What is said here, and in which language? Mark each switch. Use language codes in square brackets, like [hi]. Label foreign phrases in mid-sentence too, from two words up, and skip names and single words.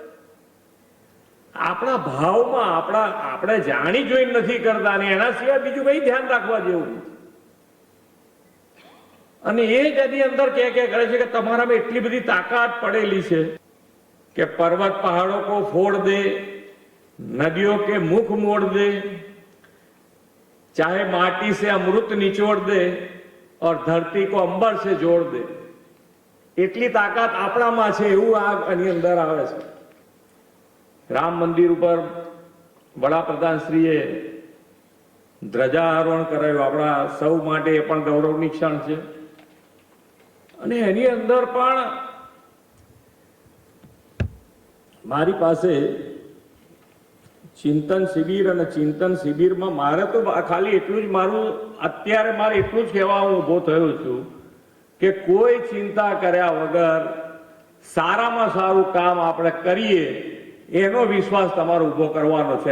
[gu] આપણા ભાવમાં આપણે જાણી જોઈને નથી કરતા ને એના સિવાય બીજું કઈ ધ્યાન રાખવા જેવું નથી. અને એ જ એની અંદર કે કરે છે કે [hi] તમારામાં એટલી બધી તાકાત પડેલી છે કે पर्वत पहाड़ों को फोड़ दे, नदियों के मुख मोड़ दे, चाहे माटी से अमृत निचोड़ दे और धरती को अंबर से जोड़ दे. [gu] એટલી તાકાત આપણામાં છે એવું આ એની અંદર આવે છે. રામ મંદિર ઉપર વડાપ્રધાન શ્રીએ ધ્વજારોહણ કરાયું, આપણા સૌ માટે એ પણ ગૌરવની ક્ષણ છે. અને એની અંદર પણ મારી પાસે ચિંતન શિબિર અને ચિંતન શિબિરમાં મારે તો ખાલી એટલું જ અત્યારે મારે એટલું જ કહેવા હું ઉભો થયો છું કે કોઈ ચિંતા કર્યા વગર સારામાં સારું કામ આપણે કરીએ એનો વિશ્વાસ તમારો ઉભો કરવાનો છે.